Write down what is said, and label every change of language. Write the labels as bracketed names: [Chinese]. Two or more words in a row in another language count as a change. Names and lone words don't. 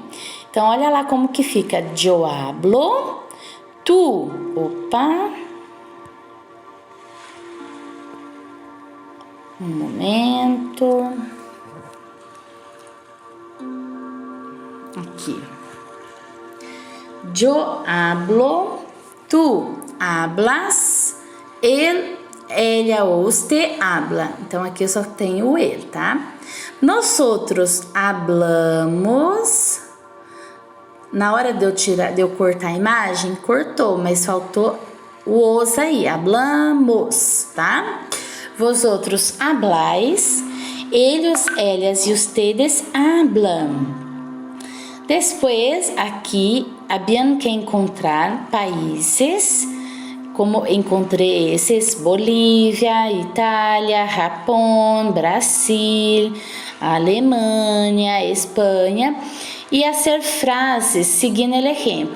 [Portuguese] Então, olha lá como que fica. [Spanish] Yo hablo, tu, [Portuguese] opa, um momento, aqui. [Spanish] Yo hablo, tu hablas, ella ou usted habla. [Portuguese] Então, aqui eu só tenho o ele, tá? [Spanish] Nosotros hablamos. [Portuguese] Na hora de eu cortar a imagem, cortou, mas faltou o os aí, [Spanish] hablamos, tá? Vosotros habláis, ellos, ellas e ustedes hablan. [Portuguese] Depois, aqui, haviam que encontrar países, como encontrei esses, Bolívia, Itália, Japão, Brasil, Alemanha, Espanha, e fazer frases seguindo o exemplo.